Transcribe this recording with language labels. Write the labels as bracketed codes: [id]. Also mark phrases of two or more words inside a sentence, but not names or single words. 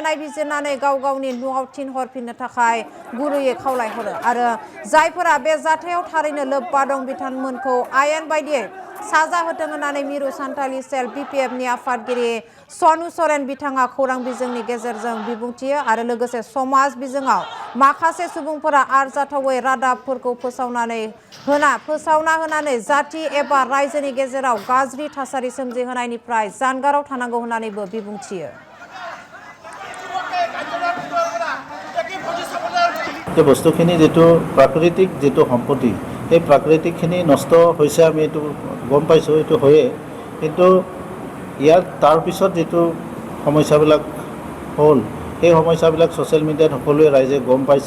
[brx] नायबिजिरनानै गाव गावनि न'आव थिनहरफिननो थाखाय गुरैयै खावलायहरो आरो जायफोरा बे जाथायाव थारैनो लोब्बा दं बिथांमोनखौ आयेन बायदियै साजा होथों होननानै मिरु सान्थालि सेल बिपिएफनि आफादगिरि सनु सरेन बिथाङा खौरां बिजोंनि गेजेरजों बिबुंथियो आरो लोगोसे समाज बिजोङाव माखासे सुबुंफोरा आरजाथावै रादाबफोरखौ फोसावना होनानै जाति एबा रायजोनि गेजेराव गाज्रि थासारि सोमजिहोनायनिफ्राय जानगाराव थानांगौ होननानैबो बिबुंथियो। [as] বস্তুখিনি যেটো প্ৰাকৃতিক যেটো সম্পত্তি এই প্ৰাকৃতিকখিনি নষ্ট হৈছে আমি এইটো গম পাইছোঁ, এইটো হয়ে, কিন্তু ইয়াত তাৰ পিছত যেটো সমস্যাবিলাক হ'ল সেই সমস্যাবিলাক [en] social media [as] সকলোৱে ৰাইজে গম পাইছে।